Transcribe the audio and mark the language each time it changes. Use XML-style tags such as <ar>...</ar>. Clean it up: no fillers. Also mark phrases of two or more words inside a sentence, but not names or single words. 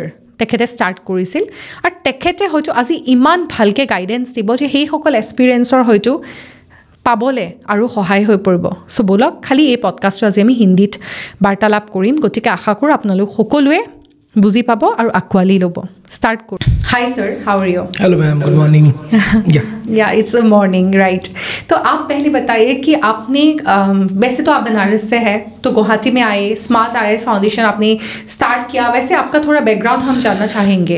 <as>তেখেতে ষ্টাৰ্ট কৰিছিল আৰু তেখেতে হয়তো আজি ইমান ভালকৈ গাইডেঞ্চ দিব যে সেইসকল এক্সপিৰিয়েঞ্চৰ হয়তো পাবলৈ আৰু সহায় হৈ পৰিব। চ' ব'লক, খালি এই পডকাষ্টটো আজি আমি হিন্দীত বাৰ্তালাপ কৰিম, গতিকে আশা কৰোঁ আপোনালোক সকলোৱে বুজি পাব আৰু আঁকোৱালি ল'ব।</as> <hi>स्टार्ट करो।</hi> <en>Hi sir, how are you? Hello ma'am, good morning. Yeah it's a morning, right.</en> <hi>तो आप पहले बताइए कि आपने वैसे तो आप बनारस से है, तो गुवाहाटी में आए, स्मार्ट IAS फाउंडेशन आपने स्टार्ट किया, वैसे आपका थोड़ा बैकग्राउंड हम जानना चाहेंगे।</hi>